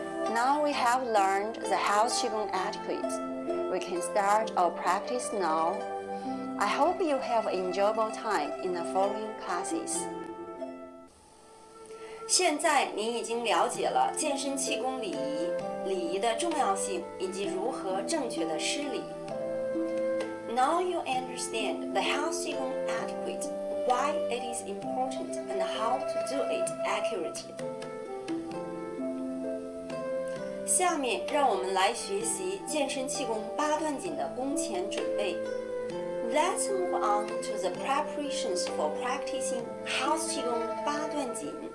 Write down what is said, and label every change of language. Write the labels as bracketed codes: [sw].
[en] Now we have learned the health Qigong etiquette. We can start our practice now. I hope you have an enjoyable time in the following classes. [zh] 现在您已经了解了健身气功礼仪、礼仪的重要性以及如何正确的施礼。 [en] Now you understand the health Qigong etiquette, why it is important, and how to do it accurately. [zh] 下面让我们来学习健身气功8段锦的功前准备。 [en] Let's move on to the preparations for practicing health Qigong 8段锦。